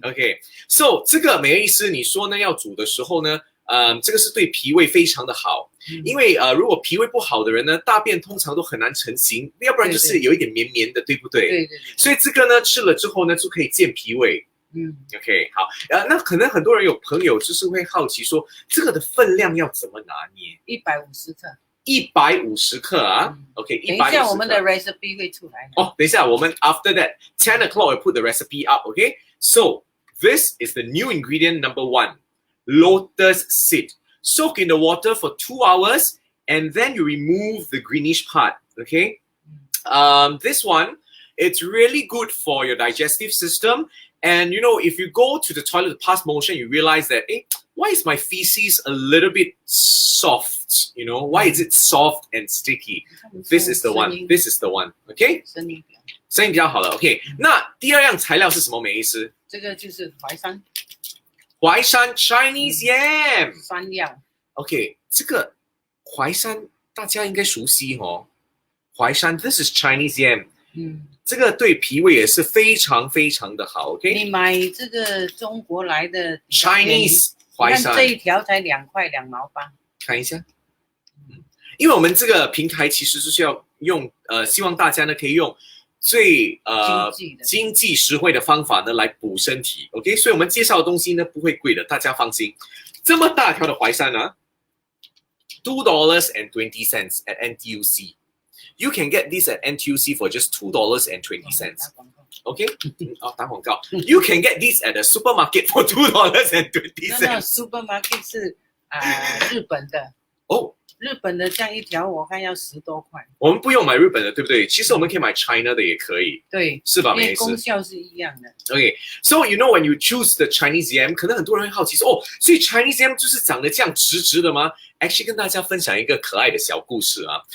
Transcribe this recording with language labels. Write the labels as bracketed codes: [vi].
[zh] OK，so 这个美医师你说呢，要煮的时候呢，这个是对脾胃非常的好，因为如果脾胃不好的人呢，大便通常都很难成型，要不然就是有一点绵绵的，对不对？对。所以这个呢吃了之后呢，就可以健脾胃。OK， 好，那可能很多人有朋友就是会好奇说，这个的分量要怎么拿捏？150克。 150克啊，OK，等一下我们的 recipe 会出来。哦，等一下我们 [en] after that 10 o'clock we put the recipe up，OK？So this is the new ingredient number 1, lotus seed. Soak in the water for 2 hours and then you remove the greenish part, okay? This one, it's really good for your digestive system. And you know, if you go to the toilet to pass motion, you realize that, why is my feces a little bit soft? You know, why is it soft and sticky? This is the one. This is the one. Okay? [zh] 声音比较好了。 OK， 那第二样材料是什么？美医师？这个就是淮山。淮山 Chinese yam。山药。 OK， 这个淮山大家应该熟悉哦。 [en] 淮山 ，This is Chinese yam。 [zh] 这个对脾胃也是非常非常的好。 OK，你买这个中国来的 Chinese 淮山，这一条才2块2毛8。看一下，因为我们这个平台其实就是要用希望大家呢可以用最经济实惠的方法呢来补身体。 OK， 所以我们介绍的东西呢不会贵的，大家放心。这么大条的淮山呢$2.20 at NTUC。 [en] You can get this at NTUC for just $2.20. [zh] Okay? 打广告。 [en] You can get this at a supermarket for $2.20. [zh] 那 supermarket 是日本的。日本的这样一条我看要10多块。我们不用买日本的，对不对？其实我们可以买 China 的也可以。对，是吧？因为功效是一样的。 [en] Okay, so you know when you choose the Chinese yam， [zh] 可能很多人会好奇说，所以 Chinese yam 就是长得这样直直的吗 ？Actually， 跟大家分享一个可爱的小故事啊。